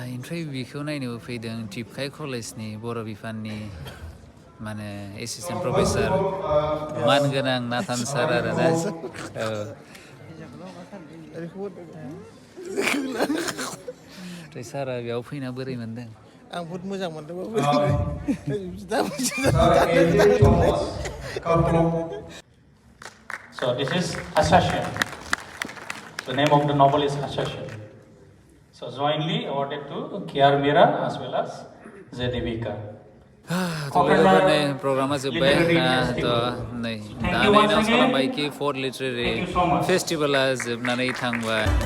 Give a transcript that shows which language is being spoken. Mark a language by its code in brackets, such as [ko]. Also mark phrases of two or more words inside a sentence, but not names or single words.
[brx] ओमफ्राय बेखौ नायनोबो फैदों टिपकाय कलेजनि बर' बिफाननि माने [en] assistant professor [brx] मानगोनां नाथान सार आरोना औ ओमफ्राय सारा बेयाव फैना बोरै मोनदों आं बहुद मोजां मोनदों [en] So this is Assassin. The name of the novel is Assassin. So jointly awarded to K.R. Mira as well as Zedivika. [brx] नै प्रग्रामा जोब्बाय नै दा एनाउन्स खालामबाय कि 4th [en] literary festival [brx] जोबनानै थांबाय